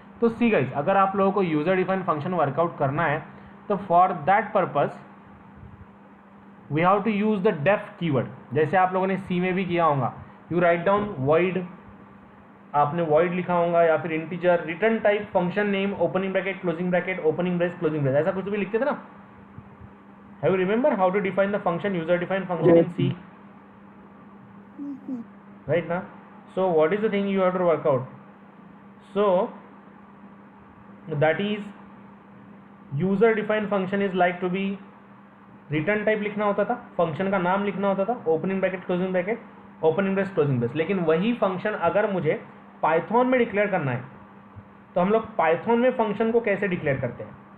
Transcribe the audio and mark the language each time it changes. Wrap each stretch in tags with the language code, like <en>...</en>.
<hi>तो see guys, अगर आप लोगों को यूजर डिफाइंड फंक्शन वर्कआउट करना है तो</hi> <en>For that purpose we have to use the def keyword.</en> <hi>जैसे आप लोगों ने सी में भी किया होगा,</hi> <en>you write down void,</en> <hi>आपने void लिखा होगा या फिर integer, return type, function name, opening bracket, closing bracket, opening brace, closing brace, ऐसा कुछ भी लिखते थे ना.</hi> <en>Have you remember how to define the function, user defined function in C, Yes, sir. right now? So what is the thing you have to work out? So that is user defined function is like to</en> <hi>be return type लिखना होता था, function का नाम लिखना होता था, opening bracket, closing bracket, opening brace, closing brace. लेकिन वही फंक्शन अगर मुझे पाइथन में डिक्लेयर करना है तो हम लोग पाइथन में फंक्शन को कैसे डिक्लेयर करते हैं?</hi>